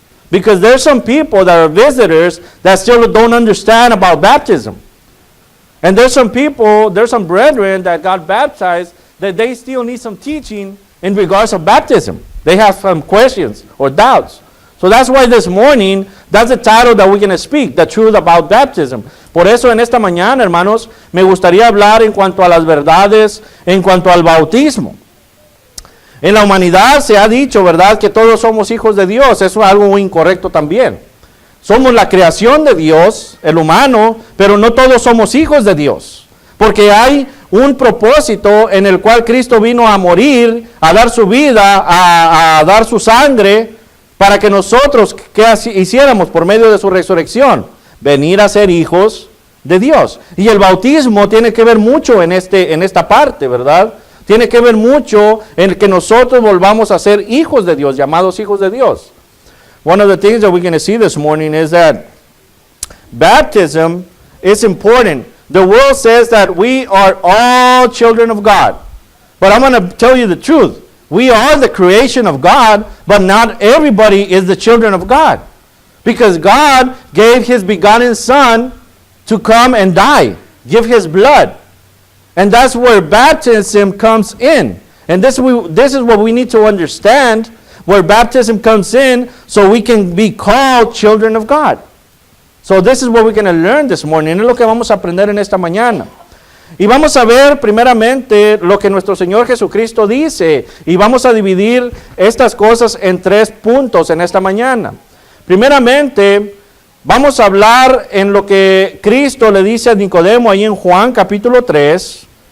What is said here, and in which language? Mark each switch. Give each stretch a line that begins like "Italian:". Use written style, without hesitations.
English: Because there's some people that are visitors that still don't understand about baptism. And there's some people, there's some brethren that got baptized that they still need some teaching in regards of baptism. They have some questions or doubts. So that's why this morning, that's the title that we're going to speak, the truth about baptism.
Spanish: Por eso en esta mañana, hermanos, me gustaría hablar en cuanto a las verdades, en cuanto al bautismo. En la humanidad se ha dicho, ¿verdad?, que todos somos hijos de Dios. Eso es algo muy incorrecto también. Somos la creación de Dios, el humano, pero no todos somos hijos de Dios. Porque hay un propósito en el cual Cristo vino a morir, a dar su vida, a dar su sangre, para que nosotros, ¿qué hiciéramos por medio de su resurrección? Venir a ser hijos de Dios. Y el bautismo tiene que ver mucho en esta parte, ¿verdad? Tiene que ver mucho en que nosotros volvamos a ser hijos de Dios, llamados hijos de Dios.
English: One of the things that we're going to see this morning is that baptism is important. The world says that we are all children of God. But I'm going to tell you the truth. We are the creation of God, but not everybody is the children of God. Because God gave His begotten Son to come and die, give His blood. And that's where baptism comes in. And this is what we need to understand, where baptism comes in, so we can be called children of God. So this is what we're going to learn this morning.
Spanish: Es lo que vamos a aprender en esta mañana. Y vamos a ver primeramente lo que nuestro Señor Jesucristo dice. Y vamos a dividir estas cosas en 3 puntos en esta mañana. Primeramente, vamos a hablar en lo que Cristo le dice a Nicodemo ahí en Juan capítulo 3.